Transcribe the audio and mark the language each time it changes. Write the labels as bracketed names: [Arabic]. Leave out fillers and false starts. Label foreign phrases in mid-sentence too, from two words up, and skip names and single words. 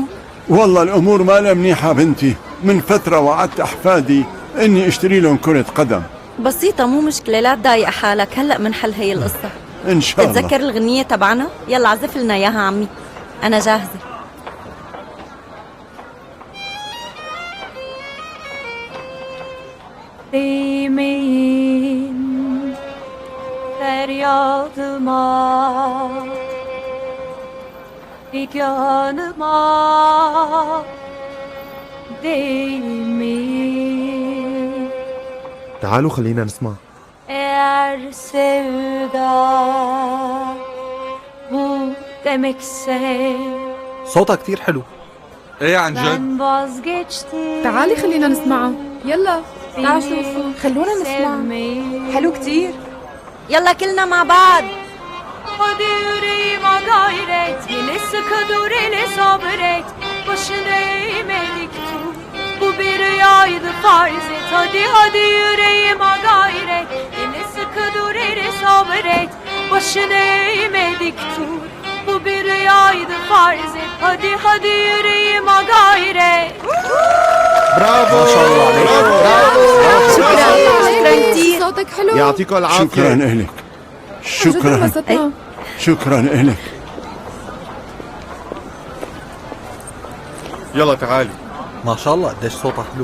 [Arabic] والله الأمور ما لها منيحة بنتي. من فترة وعدت أحفادي إني أشتري لهم كرة قدم. بسيطة، مو مشكلة، لا تضايق حالك، هلأ منحل هي القصة. إن شاء الله. بتتذكر الغنية تبعنا؟ يلا عزف لنا إياها عمي، أنا جاهزة. [Turkish] Değmeyin feryadıma, figanıma değmeyin. [Arabic] تعالوا خلينا نسمع. [Turkish] Eğer sevda bu demekse [Arabic] صوتها كتير حلو. ايه عن جد؟ [Turkish] ben vazgeçtim. [Arabic] تعالي خلينا نسمعها. يلا تعالوا شوفوا، خلونا نسمع. حلو كتير. يلا كلنا مع بعض. [Turkish] Hadi yüreğime gayret, yine sıkı dur, yine sabret. Başını eğmedik dur, bu bir rüyaydı farz et. Hadi hadi yüreğime gayret, yine sıkı dur, yine sabret. Başını eğmedik dur, bu bir rüyaydı farz et. Hadi hadi yüreğime gayret. [Arabic] برافو ما شاء الله عليك. شكرا كتير. صوتك حلو. يعطيكم العافية. شكرا إلك. شكرا. شكرا إلك. يلا تعالي. ما شاء الله قديش صوتها حلو.